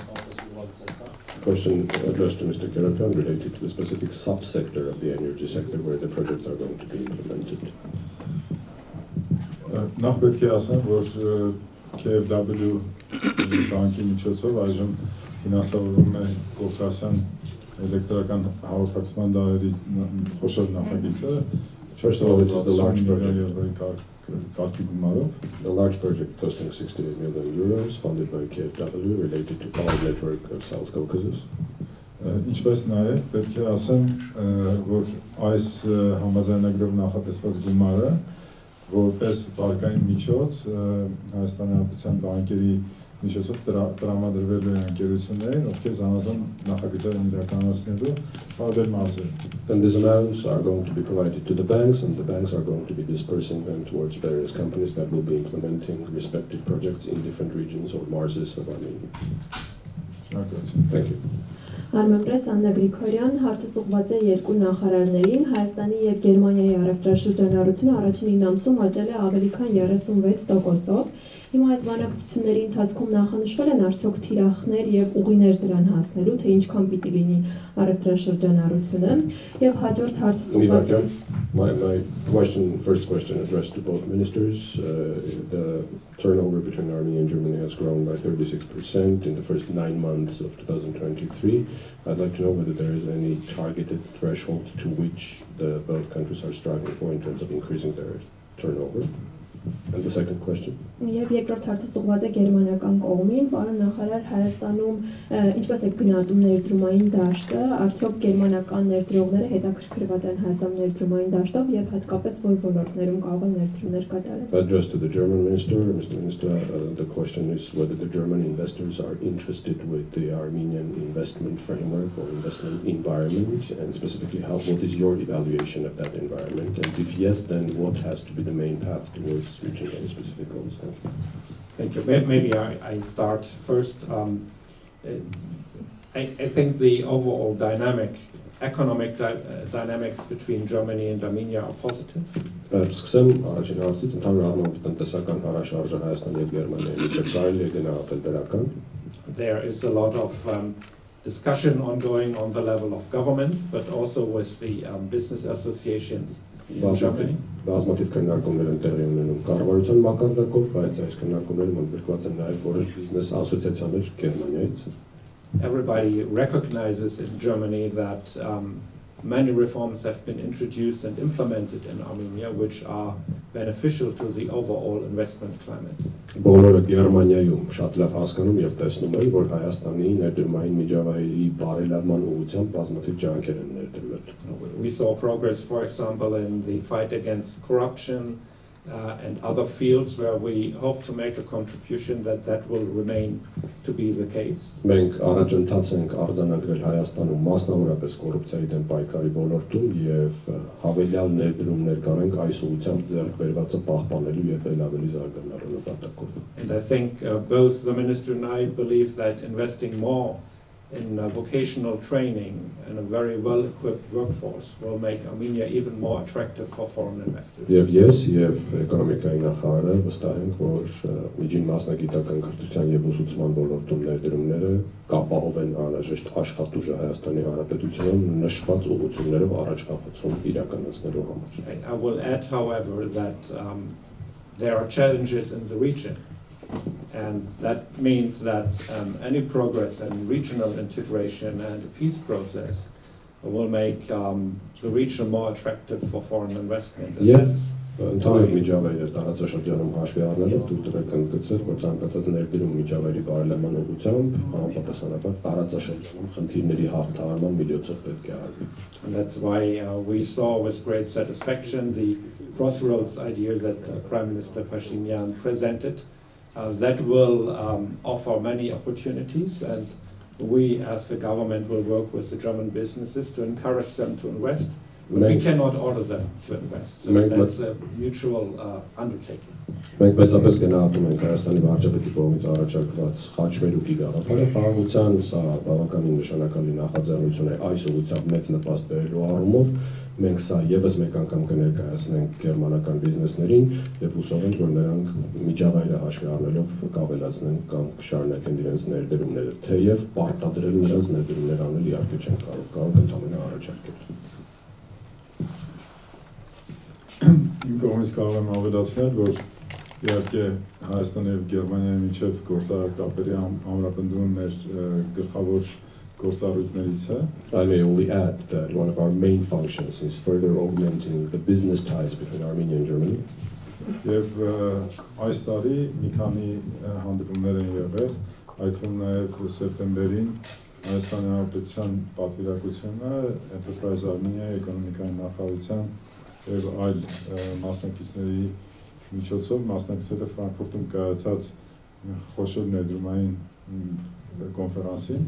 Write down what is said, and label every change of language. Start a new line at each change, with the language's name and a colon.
English: question addressed to Mr. Kerakan related to the specific subsector of the energy sector where the projects are going to be implemented.
Armenian: Նախ պետք է ասեմ, որ KfW բանկի միջոցով այժմ ֆինանսավորվում է Կովկասյան էլեկտրական հաղորդակցման դարերի խոշոր նախագիծը.
English: First of all, it is the large project. The large project costing 68 million euros, funded by KfW, related to power network of South Caucasus.
Armenian: Ինչպես նաև պետք է ասեմ, որ այս համաձայնագրով նախատեսված գումարը որպես վարկային միջոց Հայաստանի Հանրապետության բանկերի միջոցով տրամադրվել է ընկերություններին, ովքեր զանազան նախագծեր են իրականացնելու տարբեր մարզերում.
English: And these amounts are going to be provided to the banks, and the banks are going to be dispersing them towards various companies that will be implementing respective projects in different regions or marzes of Armenia. Thank you.
Armenian: Armenpress Anna Grigoryan հարցը ուղղված է երկու նախարարներին, Հայաստանի եւ Գերմանիայի առևտրաշրջանառությունը առաջին 9 ամսում աճել է ավելի քան 36%-ով։ Հիմա այս բանակցությունների ընթացքում նախանշվել են արդյոք թիրախներ եւ ուղիներ դրան հասնելու, թե ինչքան պիտի լինի առևտրաշրջանառությունը եւ հաջորդ հարցը ուղղված է
English: My first question addressed to both ministers. The turnover between Armenia and Germany has grown by 36% in the first 9 months of 2023. I'd like to know whether there is any targeted threshold to which both countries are striving for in terms of increasing their turnover. And the second question.
Armenian: Եվ երկրորդ հարցը ուղղված է գերմանական կողմին, պարոն նախարար, Հայաստանում ինչպես է գնահատում ներդրումային դաշտը, արդյոք գերմանական ներդրողները հետաքրքրված են Հայաստանում ներդրումային դաշտով եւ հատկապես որ ոլորտներում կարող են ներդրումներ կատարել։
English: Addressed to the German minister, Mr. Minister, the question is whether the German investors are interested with the Armenian investment framework or investment environment, and specifically what is your evaluation of that environment, and if yes, then what has to be the main path towards reaching any specific goals? Thank you. Maybe I start first. I think the overall economic dynamics between Germany and Armenia are positive.
Armenian: Սկսեմ առաջին հարցից, ընդհանուր առմամբ տնտեսական հարաշարժը Հայաստանի եւ Գերմանիայի միջեւ կարելի է գնահատել դրական.
English: There is a lot of discussion ongoing on the level of government, but also with the business associations in Germany.
Armenian: Բազմաթիվ քննարկումներ են տեղի ունենում կառավարության մակարդակով, բայց այս քննարկումներում ընդգրկված են նաև որոշ բիզնես ասոցիացիաներ Գերմանիայից.
English: Everybody recognizes in Germany that many reforms have been introduced and implemented in Armenia, which are beneficial to the overall investment climate.
Armenian: Բոլորը Գերմանիայում շատ լավ հասկանում եւ տեսնում են, որ Հայաստանի ներդրումային միջավայրի բարելավման ուղղությամբ բազմաթիվ ջանքեր են ներդրվել.
English: We saw progress, for example, in the fight against corruption and other fields where we hope to make a contribution that will remain to be the case.
Armenian: Մենք առաջընթաց ենք արձանագրել Հայաստանում մասնավորապես կոռուպցիայի դեմ պայքարի ոլորտում եւ հավելյալ ներդրումներ կանենք այս ուղղությամբ ձեռք բերվածը պահպանելու եւ էլ ավելի զարգանալու նպատակով.
English: And I think both the minister and I believe that investing more in vocational training and a very well-equipped workforce will make Armenia even more attractive for foreign investors.
Armenian: Եվ ես եւ էկոնոմիկայի նախարարը վստահ ենք, որ միջին մասնագիտական կրթության եւ ուսուցման ոլորտում ներդրումները կապահովեն անհրաժեշտ աշխատուժը Հայաստանի Հանրապետությունում նշված ուղղություններով առաջխաղացում իրականացնելու համար.
English: I will add, however, that there are challenges in the region. And that means that any progress in regional integration and the peace process will make the region more attractive for foreign investment. And
Armenian: Ընդհանուր միջավայրը տարածաշրջանում հաշվի առնելով դուք դրեք ընդգծել, որ ցանկացած ներդրում միջավայրի բարելավման ուղղությամբ համապատասխանաբար տարածաշրջանում խնդիրների հաղթահարման միջոցով պետք է արվի։
English: And that's why we saw with great satisfaction the crossroads idea that Prime Minister Pashinyan presented. That will offer many opportunities, and we as a government will work with the German businesses to encourage them to invest. We cannot order them to invest, so that's a mutual undertaking.
Armenian: Մենք մեծապես գնահատում ենք Հայաստանի վարչապետի կողմից առաջարկված խաչմերուկի գաղափարը, խաղաղության սա բավականին նշանակալի նախաձեռնություն է այս ուղղությամբ մեծ նպաստ բերելու առումով։ Մենք սա եւս մեկ անգամ կներկայացնենք գերմանական բիզնեսներին եւ հուսով ենք, որ նրանք միջավայրը հաշվի առնելով կավելացնեն կամ կշարունակեն իրենց ներդրումները, թեև պարտադրել նրանց ներդրումներ անել իհարկե չեն կարող ընդհանրապես առաջարկել։ Իմ կողմից կարող եմ ավելացնել, որ իհարկե Հայաստանի եւ Գերմանիայի միջև գործարար կապերի ամրապնդումը մեր գլխավոր գործառույթներից է։
English: I may only add that one of our main functions is further augmenting the business ties between Armenia and Germany.
Armenian: Եվ այս տարի մի քանի հանդիպումներ են եղել, այդ թվում նաեւ սեպտեմբերին Հայաստանի Հանրապետության պատվիրակությունը Enterprise Armenia էկոնոմիկայի նախարարության եւ այլ մասնակիցների միջոցով մասնակցել է Ֆրանկֆուրտում կայացած խոշոր ներդրումային conference.